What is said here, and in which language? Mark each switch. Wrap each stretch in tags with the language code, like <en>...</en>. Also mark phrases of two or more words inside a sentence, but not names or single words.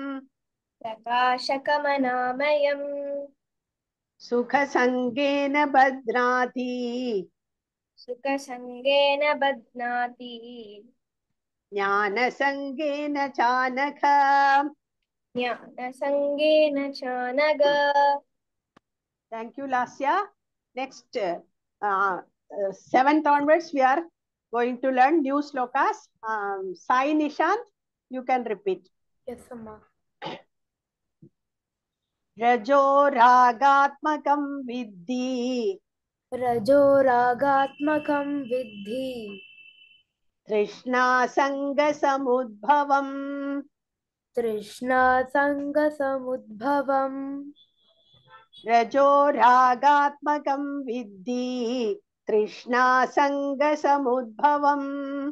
<sa>प्रकाशकमनामयम् सुखसङ्गेन बध्नाति सुखसङ्गेन बध्नाति ज्ञानसङ्गेन चानघ ज्ञानसङ्गेन चानग।</sa> <en>Thank you, Lasya. Next, 7th onwards, we are going to learn new slokas. Sai Nishant, you can repeat. Yes, Amma.</en> <sa>रजो रागात्मकं विद्धि रजो रागात्मकं विद्धि तृष्णा सङ्ग समुद्भवम् तृष्णासङ्गसमुद्भवम् रजो रागात्मकं विद्धि तृष्णा सङ्ग समुद्भवम्</sa>